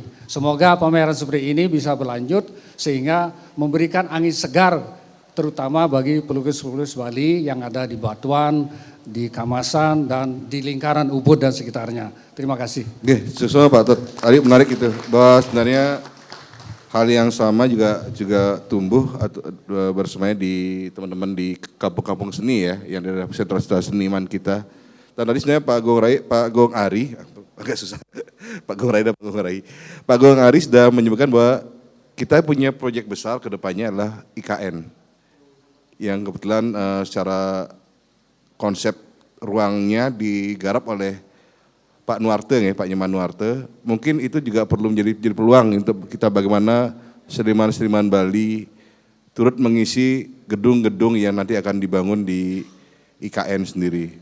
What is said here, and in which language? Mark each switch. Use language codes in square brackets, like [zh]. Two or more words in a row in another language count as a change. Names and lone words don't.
[id] Semoga pameran seperti ini bisa berlanjut sehingga memberikan angin segar terutama bagi pelukis-pelukis Bali yang ada di Batuan, di Kamasan dan di lingkaran Ubud dan sekitarnya. Terima kasih. Oke, sesuai Pak Tut. Tadi menarik itu bahwa sebenarnya hal yang sama juga tumbuh atau bersemayam di teman-teman di kampung-kampung seni ya, yang dari sentra seniman kita. Dan tadi sebenarnya Pak Gong Ari, agak susah, Pak Gong Rai dan Pak Gong Rai. Pak Gong Ari sudah menyebutkan bahwa kita punya proyek besar ke depannya adalah IKN. Yang kebetulan secara konsep ruangnya digarap oleh Pak Nuarte, ya, Pak Nyoman Nuarte. Mungkin itu juga perlu menjadi peluang untuk kita bagaimana seniman-seniman Bali turut mengisi gedung-gedung yang nanti akan dibangun di IKN sendiri.